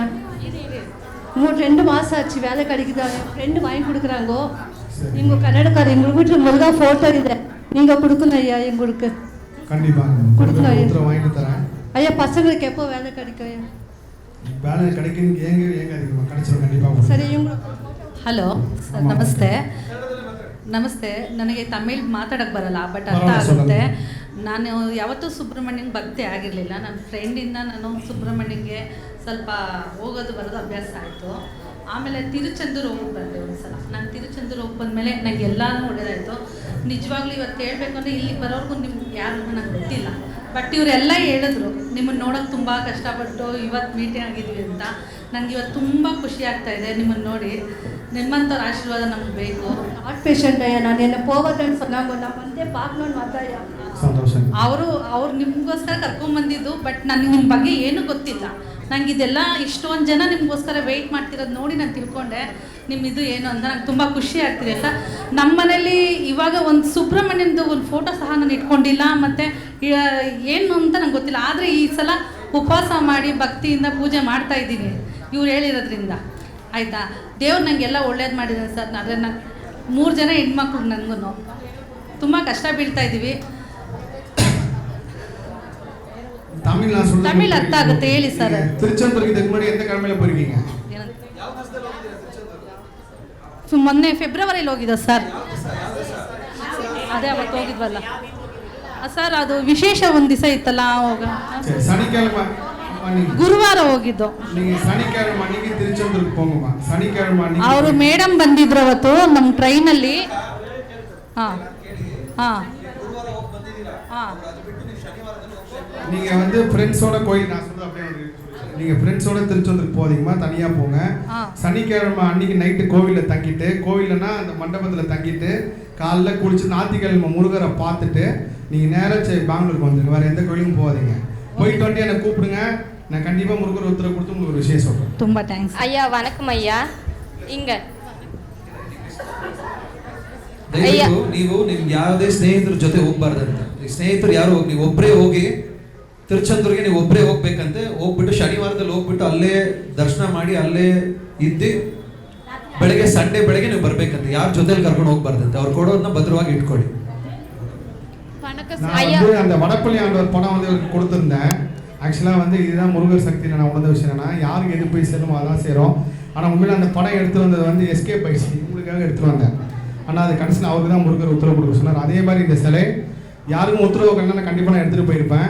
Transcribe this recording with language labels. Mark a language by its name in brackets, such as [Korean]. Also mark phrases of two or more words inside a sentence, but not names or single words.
[Tamil] இன்னும் 2 மாதம் ஆச்சு வேலை கிடைக்குதாங்க. ஃப்ரெண்டு வாங்கி கொடுக்குறாங்கோ. எங்கள் கன்னடக்காரர் எங்கள் வீட்டில் முருகா ஃபோட்டோ இல்லை, நீங்கள் கொடுக்கணும் ஐயா எங்களுக்கு. கண்டிப்பா கொடுக்கணும் ஐயா. வாங்கிட்டு தரேன் ஐயா பசங்களுக்கு எப்போ வேலை கிடைக்கும் ஐயா? வேலை கிடைக்கும் ஏங்க அதிகமாக கிடைச்சிடும் கண்டிப்பாக. [Kannada] ಸರಿ ಹಲೋ ಸರ್, ನಮಸ್ತೆ. ನನಗೆ ತಮಿಳ್ ಮಾತಾಡೋಕ್ಕೆ ಬರಲ್ಲ, ಬಟ್ ಅರ್ಥ ಆಗುತ್ತೆ. ನಾನು ಯಾವತ್ತೂ ಸುಬ್ರಹ್ಮಣ್ಯಂಗೆ ಭಕ್ತಿ ಆಗಿರಲಿಲ್ಲ. ನನ್ನ ಫ್ರೆಂಡಿಂದ ನಾನು ಸುಬ್ರಹ್ಮಣ್ಯಂಗೆ ಸ್ವಲ್ಪ ಹೋಗೋದು ಬರೋದು ಅಭ್ಯಾಸ ಆಯಿತು. ಆಮೇಲೆ ತಿರುಚಂದೂರು ಹೋಗಿ ಬಂದೆ ಒಂದು ಸಲ. ನಾನು ತಿರುಚಂದೂರು ಹೋಗಿ ಬಂದಮೇಲೆ ನನಗೆ ಎಲ್ಲನೂ ಒಳ್ಳೆಯದಾಯಿತು. ನಿಜವಾಗ್ಲೂ ಇವತ್ತು ಹೇಳಬೇಕು ಅಂದರೆ ಇಲ್ಲಿಗೆ ಬರೋರ್ಗೂ ನಿಮ್ಗೆ ಯಾರಿಗೂ ನಂಗೆ ಗೊತ್ತಿಲ್ಲ, ಬಟ್ ಇವರೆಲ್ಲ ಹೇಳಿದ್ರು ನಿಮ್ಮನ್ನು ನೋಡೋಕೆ ತುಂಬ ಕಷ್ಟಪಟ್ಟು ಇವತ್ತು ಮೀಟಿಂಗ್ ಆಗಿದ್ವಿ ಅಂತ. ನನಗೆ ಇವತ್ತು ತುಂಬ ಖುಷಿ ಆಗ್ತಾ ಇದೆ ನಿಮ್ಮನ್ನು ನೋಡಿ. ನಿಮ್ಮಂಥವ್ರ ಆಶೀರ್ವಾದ ನಮ್ಗೆ ಬೇಕು. [English] heart patient [Kannada] ಅಯ್ಯ, ನಾನು [Tamil] என்ன போவதன்னு சொன்னாங்க. நான் வந்து பார்க்கணும்னு வந்தாயா. [Kannada] ಅವರು ನಿಮಗೋಸ್ಕರ ಕರ್ಕೊಂಬಂದಿದ್ದು, ಬಟ್ ನನಗೆ ನಿಮ್ಮ ಬಗ್ಗೆ ಏನೂ ಗೊತ್ತಿಲ್ಲ. ನಂಗೆ ಇದೆಲ್ಲ ಇಷ್ಟೊಂದು ಜನ ನಿಮಗೋಸ್ಕರ ವೆಯ್ಟ್ ಮಾಡ್ತಿರೋದು ನೋಡಿ ನಾನು ತಿಳ್ಕೊಂಡೆ ನಿಮ್ಮಿದು ಏನು ಅಂತ. ನಂಗೆ ತುಂಬ ಖುಷಿ ಆಗ್ತಿದೆ ಸರ್. ನಮ್ಮ ಮನೇಲಿ ಇವಾಗ ಒಂದು ಸುಬ್ರಹ್ಮಣ್ಯಂದು ಒಂದು ಫೋಟೋ ಸಹ ನಾನು ಇಟ್ಕೊಂಡಿಲ್ಲ, ಮತ್ತು ಏನು ಅಂತ ನಂಗೆ ಗೊತ್ತಿಲ್ಲ. ಆದರೆ ಈ ಸಲ ಉಪವಾಸ ಮಾಡಿ ಭಕ್ತಿಯಿಂದ ಪೂಜೆ ಮಾಡ್ತಾ ಇದ್ದೀನಿ ಇವ್ರು ಹೇಳಿರೋದ್ರಿಂದ. ಆಯಿತಾ, ದೇವ್ರು ನನಗೆಲ್ಲ ಒಳ್ಳೇದು ಮಾಡಿದ್ದಾನೆ ಸರ್. ಆದರೆ ನಾನು 3 ಜನ ಹೆಣ್ಮಕ್ಳು, ನನಗೂ ತುಂಬ ಕಷ್ಟ ಬೀಳ್ತಾ ಇದ್ದೀವಿ. தமிழ் ಅರ್ಥ ಆಗುತ್ತೆ ಹೇಳಿ ಸರ್. [Tamil] திருச்செந்தூருக்கு இதுக்கு முன்னாடி எந்த கிழமையில போயிருக்கீங்க? [Kannada] ಮೊನ್ನೆ ಫೆಬ್ರವರಿಲಿ ಹೋಗಿದ್ದ ಸರ್. ಅದೇ ಅವತ್ತು ಹೋಗಿದ್ವಲ್ಲ ಸರ್. ಅದು ವಿಶೇಷ ಒಂದು ದಿವಸ ಇತ್ತಲ್ಲ, ಅವಾಗ [Tamil] சனிக்கிழமை [Kannada] ಗುರುವಾರ ಹೋಗಿದ್ದು. [Tamil] நீங்க சனிக்கிழமை அன்னைக்கு திருச்செந்தூருக்கு போங்கம்மா. சனிக்கிழமை அன்னைக்கு [Kannada] ಅವರು ಮೇಡಮ್ ಬಂದಿದ್ರು ಅವತ್ತು ನಮ್ಮ ಟ್ರೈನಲ್ಲಿ. ಹಾಂ ಹಾಂ ಹಾಂ. [Tamil] நீங்க வந்து ஃப்ரெண்ட்ஸோட கோயில், நான் சொல்றது அப்படியே நீங்க ஃப்ரெண்ட்ஸோட திருச்செந்தூருக்கு போதீங்கம்மா, தனியா போங்க. சனிக்கிழமை அன்னைக்கு நைட்டு கோவிலில் தங்கிட்டு, கோவில்னா அந்த மண்டபத்தில் தங்கிட்டு காலைல குளிச்சு ஞாயிற்றுக்கிழமை முருகரை பார்த்துட்டு நீங்கள் நேராக பெங்களூருக்கு வந்துடுங்க. வேறு எந்த கோயிலுக்கும் போகாதீங்க. போயிட்டு வந்துட்டு என்னை கூப்பிடுங்க. நான் கண்டிப்பாக முருகர் உத்தரவு கொடுத்து உங்களுக்கு ஒரு விஷயம் சொல்கிறேன். [Kannada] ತುಂಬ ಥ್ಯಾಂಕ್ಸ್ [Tamil] ஐயா. வணக்கம் ஐயா. இங்க [Kannada] ದಯವಿಟ್ಟು ನೀವು ನಿಮ್ಗೆ ಯಾವುದೇ ಸ್ನೇಹಿತರ ಜೊತೆ ಹೋಗ್ಬಾರ್ದಂತೆ. ಸ್ನೇಹಿತರು ಯಾರು ಹೋಗಿ, ನೀವು ಒಬ್ಬರೇ ಹೋಗಿ ತಿರುಚಂದೂರಿಗೆ ನೀವು ಒಬ್ಬರೇ ಹೋಗ್ಬೇಕಂತೆ. ಹೋಗ್ಬಿಟ್ಟು ಶನಿವಾರದಲ್ಲಿ ಹೋಗ್ಬಿಟ್ಟು ಅಲ್ಲೇ ದರ್ಶನ ಮಾಡಿ ಅಲ್ಲೇ ಇದ್ದು ಬೆಳಗ್ಗೆ ಸಂಡೇ ಬೆಳಗ್ಗೆ ನೀವು ಬರ್ಬೇಕಂತೆ. ಯಾರ ಜೊತೆಲಿ ಕರ್ಕೊಂಡು ಹೋಗ್ಬಾರ್ದಂತೆ. ಅವ್ರು ಕೊಡೋದನ್ನ ಭದ್ರವಾಗಿ ಇಟ್ಕೊಳ್ಳಿ. [Tamil] நான் வந்து அந்த வடப்பள்ளி ஆண்டவர் படம் வந்து இவருக்கு கொடுத்துருந்தேன். ஆக்சுவலாக வந்து இதுதான் முருகர் சக்தியில் நான் உணர்ந்த விஷயம் என்னன்னா, யாருக்கு எது போய் சேருமோ அதான் சேரும். ஆனால் உண்மையில அந்த படம் எடுத்து வந்தது வந்து எஸ்கேப் ஆயிடுச்சு, உங்களுக்காக எடுத்துகிட்டு வந்தேன். ஆனால் அது கடைசியில் அவருக்கு தான் முருகர் உத்தரவு கொடுக்க சொன்னார். அதே மாதிரி இந்த சிலை யாருக்கும் உத்தரவு கண்ணா கண்டிப்பாக நான் எடுத்துகிட்டு போயிருப்பேன்.